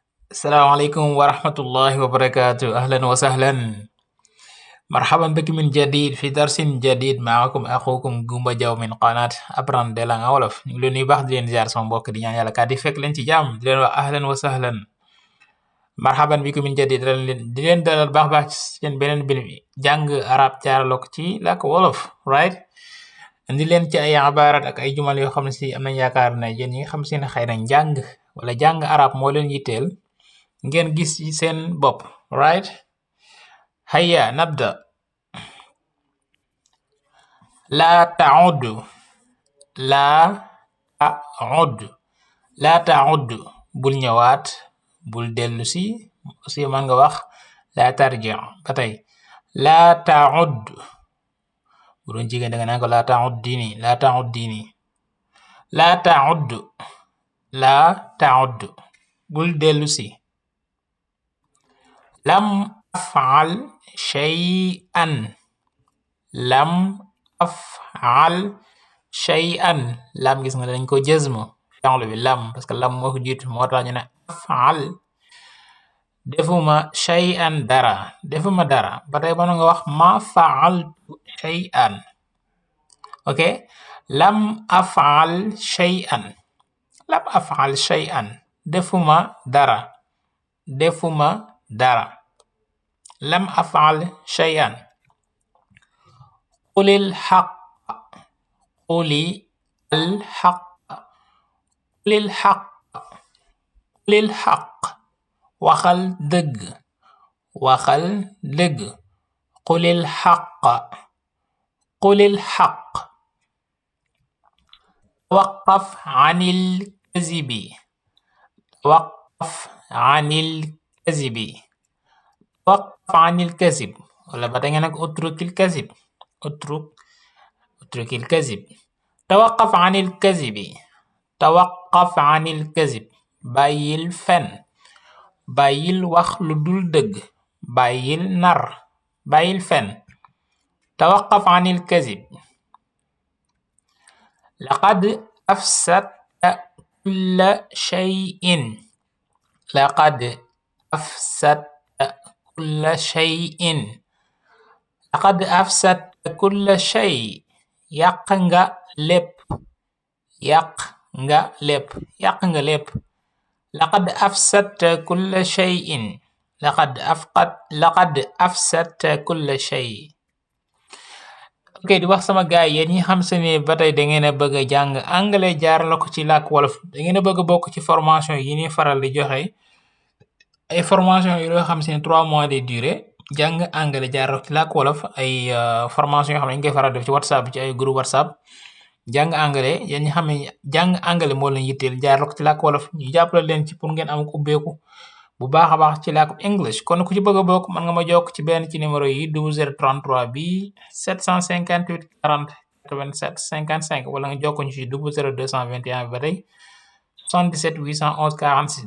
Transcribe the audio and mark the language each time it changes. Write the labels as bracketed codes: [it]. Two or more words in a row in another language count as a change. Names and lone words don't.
[ar] السلام عليكم ورحمة الله وبركاته. أهلا وسهلا، مرحبا بك من جديد في درس جديد. معكم أخوكم Gumba Jaw min قناة Apprendre langue wolof. [wo] ñu ngi leen nuyu baax di leen ziar sama mbokk di ñaan yàlla kat di fekk leen ci jàmm di leen wax [ar] أهلا وسهلا، مرحبا بكم من جديد. [wo] di leen dalal baax baax ci seen beneen bin bi jàng arab jaarale ko ci làkk wolof, right? indi leen ci ay ibarat ak ay jumal yoo xam ne si am nañ yaakaar ne yéen ñi nga xam si ne xëy na njàng wala jàng arab moo leen yitteel ngeen gis ci seen bopp, [en] right? [ar] هيا نبدأ. لا تعد، لا تعد، لا تعد. [wo] bul ñëwaat, bul dellusi. aussi man nga wax la tarji ba tey. [ar] لا تعد. [wo] bu doon jigéen da nga naan ko [ar] لا تعودي، لا تعودي. لا تعد، لا تعد. [wo] bul dellusi. [ar] لم أفعل شيئا، لم أفعل شيئا. [wo] lam gis nga dañ ko [ar] جزم الفعل [wo] bi lam [fr] parce que [wo] lam moo ko jiitu moo tax ñu ne af'al. defuma shay'an dara, defuma dara. ba tey mën nga wax ma [ar] فعلت شيئا. ok, لم أفعل شيئا، لم أفعل شيئا. [wo] defuma dara, defuma dara. [ar] لم أفعل شيئا. قل الحق، قل الحق، قل الحق، قل الحق. [wo] waxal dëgg، waxal dëgg. [ar] قل الحق، قل الحق. توقف عن الكذب، توقف عن الكذب، توقف عن الكذب. [wo] wala ba tey nga nag [ar] اترك الكذب، اترك، اترك الكذب. توقف عن الكذب، توقف عن الكذب. [wo] bàyyil fen، bàyyil wax lu dul dëgg، bàyyil nar، bàyyil fen. [ar] توقف عن الكذب. لقد أفسدت كل شيء، لقد أفسدت كل شيء، لقد أفسدت كل شيء. [wo] yàq nga lépp، yàq nga lépp، yàq nga lépp. [ar] لقد أفسدت كل شيء، لقد أفسدت كل شيء. [wo] ok, di wax sama gaay yéen ñi xam se ne ba tey da ngeen a bëgg a jàng anglais jaar la ko ci làkk wolof, da ngeen a bëgg a bokk ci formation yi ñuy faral di joxe. ay formation yi loo xam se ne 3 [fr] mois de durée [wo] jàng anglais jaar la ko ci làkk wolof. ay formation yoo xam ne dañ koy faral def ci whatsapp ci ay groupe whatsapp. jàng anglais yéen ñi xam ne jàng anglais moo leen yitteel jaar la ko ci làkk wolof ñu jàppale leen ci pour ngeen am ko ubbeeku bu baax a baax ci làkk english. kon ku ci bëgg a bokk mën nga ma jokk ci benn ci numéro yi 0033 bi 758 40 87 55 wala nga jokk ñu ci 00221 ba tey 77 811 46.